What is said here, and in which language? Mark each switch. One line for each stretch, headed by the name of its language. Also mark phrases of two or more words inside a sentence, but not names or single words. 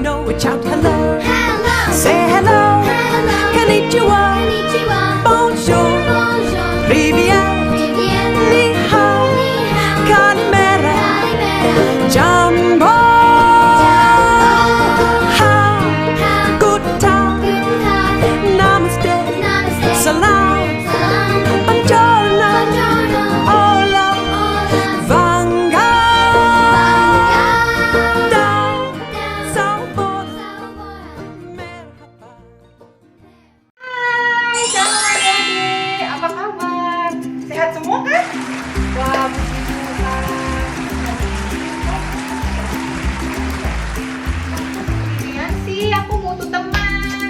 English: we shout hello. Hello. Say hello. Hello.
Japanese: Konnichiwa. Konnichiwa.
French: Bonjour. Bonjour.
Russian: Привет. Привет.
Chinese: 你好. 你好.
Greek: Kalimera. Kalimera.
Swahili: Jumbo. How.
English: How.
German: Guten Tag. Guten Tag.
Hindi: Namaste. Namaste.
Arabic: Salam. Salam.
Italian: Buongiorno. Buongiorno.
Spanish: Hola. Hola.
Tamil: Vanga. Vanga. Down. Down. Sabor. Sabor.
Turkish: Merhaba.
Indonesian: Hai, selamat adik-adik. Apa kabar? Sehat semua kan? Wah, puji Tuhan. Kemudian sih aku butuh teman.